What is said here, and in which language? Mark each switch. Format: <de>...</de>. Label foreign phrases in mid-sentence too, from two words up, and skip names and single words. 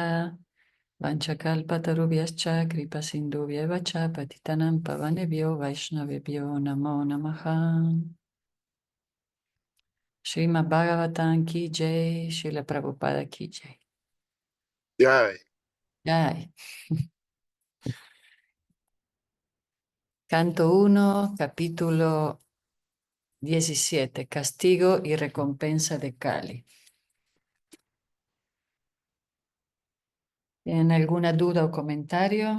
<sa>वाञ्छाकल्पतरुभ्यश्च कृपा सिन्धुभ्य एव च पतितानां पावनेभ्यो वैष्णवेभ्यो नमो नमः.</sa> <hi>श्रीमद् भागवतम् की जय, श्रील प्रभुपाद की जय.</hi> <es>Ya,</es> <hi>Jai.</hi> <es>Canto 1, capítulo 17, Castigo y recompensa de Kali. ¿Tienen alguna duda o comentario?</es>